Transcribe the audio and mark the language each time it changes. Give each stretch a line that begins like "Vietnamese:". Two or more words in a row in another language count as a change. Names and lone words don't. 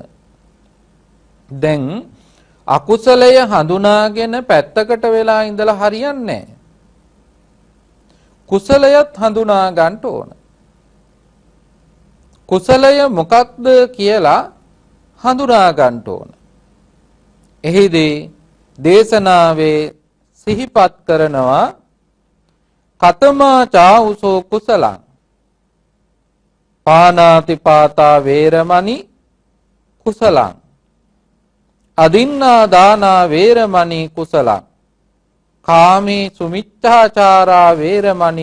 Sinhala: දැන් අකුසලය හඳුනාගෙන පැත්තකට වෙලා ඉඳලා හරියන්නේ නැහැ. කුසලයත් හඳුනා ගන්න ඕන. කුසලය මොකක්ද කියලා හඳුනා ගන්න ඕන. එහිදී දේශනාවේ සිහිපත් කරනවා
Pali: කතමා චාඋසෝ කුසලං පානාති පාතා වේරමණි කුසලං අදින්නා දානා වේරමණි කුසලං කාමේ සුමිච්ඡාචාරා වේරමණි